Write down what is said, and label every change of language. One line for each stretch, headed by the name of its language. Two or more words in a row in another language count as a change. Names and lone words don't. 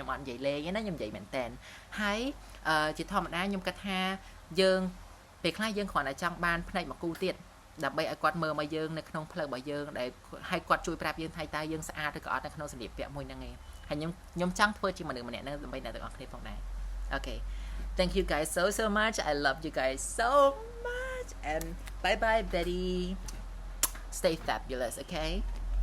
Khmer: អត់និយាយលេងទេណាខ្ញុំនិយាយមែនតើហើយជាធម្មតាខ្ញុំគិតថាយើងពេលខ្លះយើងគ្រាន់តែចង់បានផ្នែកមកគូទៀតដើម្បីឲ្យគាត់មើលមកយើងនៅក្នុងផ្លូវរបស់យើងដែលឲ្យគាត់ជួយប្រាប់យើងថាតើយើងស្អាតឬក៏អត់នៅក្នុងសម្លៀកពាក់មួយហ្នឹងឯងហើយខ្ញុំចង់ធ្វើជាមនុស្សម្នាក់ហ្នឹងដើម្បីអ្នកទាំងអស់គ្នាផងដែរអូខេ
English: thank you guys so much I love you guys so much and bye bye Betty stay fabulous okay